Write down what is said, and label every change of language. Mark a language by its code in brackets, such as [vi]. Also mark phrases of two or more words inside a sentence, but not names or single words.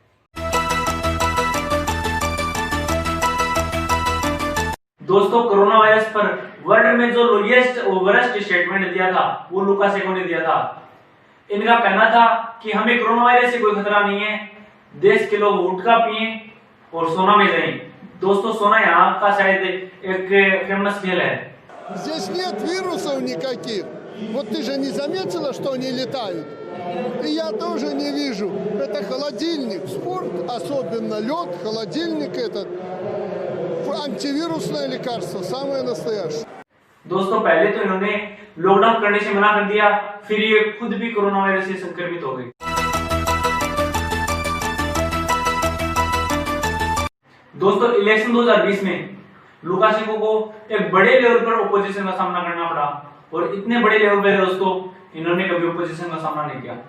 [hi] दोस्तों कोरोना वायरस पर वर्ल्ड में जो लोएस्ट और [en] worst statement [hi] दिया था वो लुकाशेंको ने दिया था। इनका कहना था कि हमें कोरोना वायरस से कोई खतरा नहीं है, देश के लोग गुटखा पिए और सोना में जाएं, दोस्तों सोना यहाँ का शायद एक फेमस खेल है। [ru] Здесь нет вирусов никаких. Вот ты же не заметила, что они летают? И я тоже не вижу. Это холодильник. Спорт, особенно лед, холодильник этот. Антивирусное лекарство, самое настоящее. [hi] दोस्तों पहले तो इन्होंने लॉकडाउन करने से मना कर दिया, फिर ये खुद भी कोरोना वायरस से संक्रमित हो गई। दोस्तों इलेक्शन 2020 में लुकाशेंको को एक बड़े लेवल पर ओपोजिशन का सामना करना पड़ा, और इतने बड़े लेवल पर दोस्तों इन्होंने कभी ओपोजिशन का सामना नहीं किया।